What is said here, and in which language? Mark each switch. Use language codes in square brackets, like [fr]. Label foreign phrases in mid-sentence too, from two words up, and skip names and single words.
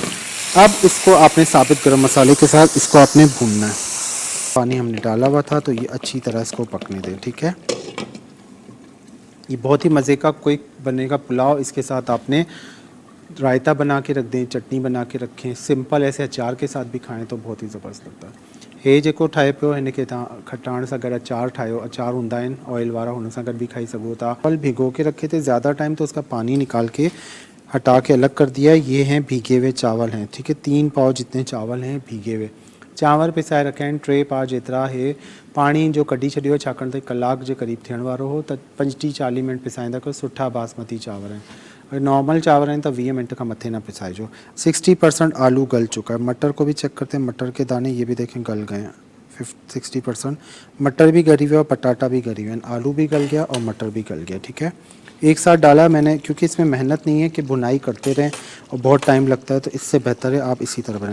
[ur] اب اس کو آپ نے ثابت گرم مسالے کے ساتھ اس کو آپ نے بھوننا ہے. پانی ہم نے ڈالا ہوا تھا تو یہ اچھی طرح اس کو پکنے دیں، ٹھیک ہے. یہ بہت ہی مزے کا کوئک بنے گا پلاؤ. اس کے ساتھ آپ نے رائتہ بنا کے رکھ دیں، چٹنی بنا کے رکھیں، سمپل ایسے اچار کے ساتھ بھی کھائیں تو بہت ہی زبردست لگتا ہے. [sd] हे जेको ठाहे पियो हिन खे तव्हां खटाइण सां गॾु अचार ठाहियो। अचार हूंदा आहिनि ऑयल वारा, हुन सां गॾु भी खाई सघो था। [ur] پھل بھگو کے رکھے تھے زیادہ ٹائم، تو اس کا پانی نکال کے ہٹا کے الگ کر دیا. یہ ہیں بھیگے ہوئے چاول ہیں، ٹھیک ہے۔ 3 پاؤ جتنے چاول ہیں بھیگے ہوئے. [sd] चांवर पिसाए रखिया आहिनि 3 जेतिरा हे पाणी जो कढी छॾियो छाकाणि त कलाक जे क़रीब थियण वारो हो त 35-40 मिंट पिसाईंदा कयो सुठा बासमती चांवर आहिनि। [ur] اگر نارمل چاول ہیں تو 20 منٹ کا [sd] मत्थे ना पिसाइजो। [ur] 60% آلو گل چکا ہے. مٹر کو بھی چیک کرتے ہیں، مٹر کے دانے یہ بھی دیکھیں گل گئے ہیں 60%. مٹر بھی گلی ہوئے اور پٹاٹا بھی گلی ہوئے ہیں، آلو بھی گل گیا اور مٹر بھی گل گیا. ٹھیک ہے، ایک ساتھ ڈالا میں نے کیونکہ اس میں محنت نہیں ہے کہ بھنائی کرتے رہیں اور بہت ٹائم لگتا ہے، تو اس سے بہتر ہے آپ اسی طرح بنائیں.